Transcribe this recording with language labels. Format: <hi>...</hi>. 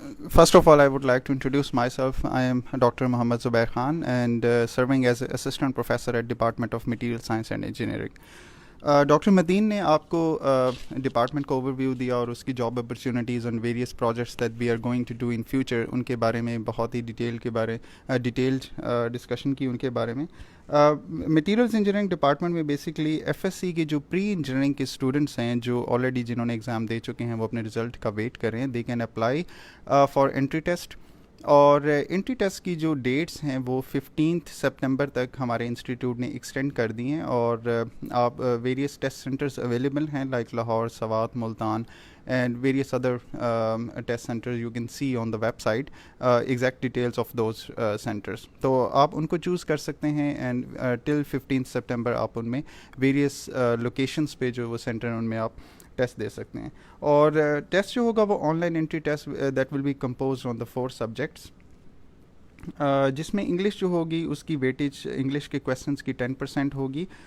<en>First of all, I would like to introduce myself. I am Dr. Muhammad Zubair Khan and serving as Assistant Professor at Department of Material Science and Engineering.</en> <ur>Doctor مدین نے آپ کو department کا over view دیا اور اس کی job opportunities and various projects</ur> <en>that we are going to do in future,</en> <ur>ان کے بارے میں بہت ہی ڈیٹیلڈ ڈسکشن کی ان کے بارے میں. مٹیریلز انجینئرنگ ڈپارٹمنٹ میں بیسکلی FSC کے جو پری انجینئرنگ کے اسٹوڈنٹس ہیں جو آلریڈی جنہوں نے ایگزام دے چکے ہیں وہ اپنے رزلٹ کا ویٹ کر رہے ہیں,</ur> <en>they can apply for entry test</en> <ur>اور انٹری ٹیسٹ کی جو ڈیٹس ہیں وہ 15 سپتمبر تک ہمارے انسٹیٹیوٹ نے ایکسٹینڈ کر دی ہیں, اور آپ ویریس ٹیسٹ سینٹرز اویلیبل ہیں like Lahore, Swat, Multan</ur> <en>and various other test centers. You can see on the website exact details of those centers.</en> <ur>تو آپ ان کو چوز کر سکتے ہیں,</ur> <en>and till 15 September</en> <ur>آپ ان میں various locations پہ جو وہ سینٹر ان میں آپ ٹیسٹ دے سکتے ہیں. اور ٹیسٹ جو ہوگا وہ on line entry test</ur> <en>that will be composed on the 4 subjects,</en> <ur>جس میں انگلش جو ہوگی اس کی ویٹیج انگلش کے کویسچنس کی 10% ہوگی.</ur>